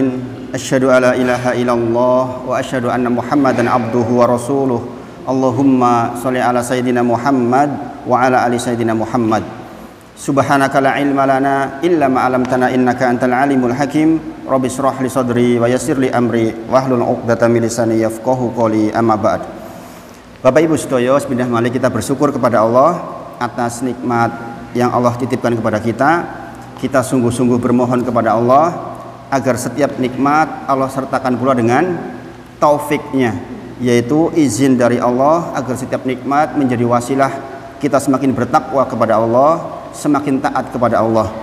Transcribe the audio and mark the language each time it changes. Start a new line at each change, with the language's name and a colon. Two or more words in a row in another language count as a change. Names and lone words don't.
Arabic: أشهد أن لا إله إلا الله وأشهد أن محمدا عبده ورسوله. اللهم صل على سيدنا محمد وعلى آل سيدنا محمد. سبحانك لا علم لنا إلا ما علمتنا إنك أنت العليم الحكيم. رب اشرح لي صدري ويسر لي أمري واحلل عقدة من لساني يفقهوا قولي. أما بعد.
Javanese: Bapak Ibu sedaya,
Indonesian: bismillah, mari kita bersyukur kepada Allah atas nikmat yang Allah titipkan kepada kita. Kita sungguh-sungguh bermohon kepada Allah agar setiap nikmat Allah sertakan pula dengan taufiknya, yaitu izin dari Allah agar setiap nikmat menjadi wasilah kita semakin bertakwa kepada Allah, semakin taat kepada Allah.